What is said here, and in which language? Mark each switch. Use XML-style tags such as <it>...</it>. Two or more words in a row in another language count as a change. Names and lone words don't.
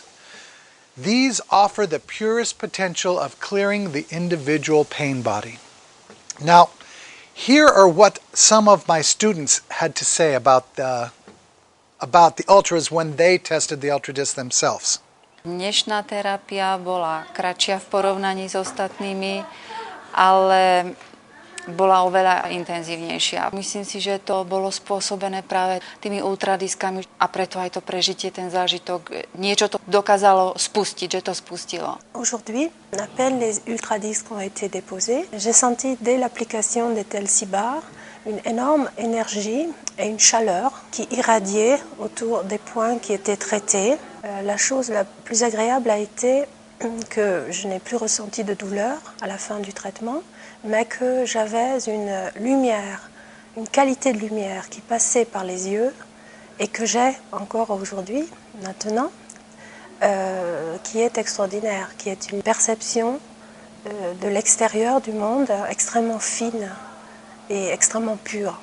<en>These offer the purest potential of clearing the individual pain body. Now, here are what some of my students had to say about the ultras when they tested the ultra disc themselves.</en> <sk>Dnešná terapia bola kratšia v porovnaní s ostatnými, ale bola oveľa intenzívnejšia. Myslím si, že to bolo spôsobené práve tými ultradiskami a preto aj to prežitie, ten zážitok, niečo to dokázalo spustiť, že to spustilo.</sk> <fr>Aujourd'hui, on appelle les ultradisques ont été déposés. J'ai senti dès l'application des tels cibars une énorme énergie et une chaleur qui irradiait autour des points qui étaient traités. La chose la plus agréable a été que je n'ai plus ressenti de douleur à la fin du traitement, mais que j'avais une lumière, une qualité de lumière qui passait par les yeux et que j'ai encore aujourd'hui, maintenant, qui est extraordinaire, qui est une perception de l'extérieur du monde extrêmement fine et extrêmement pure.</fr>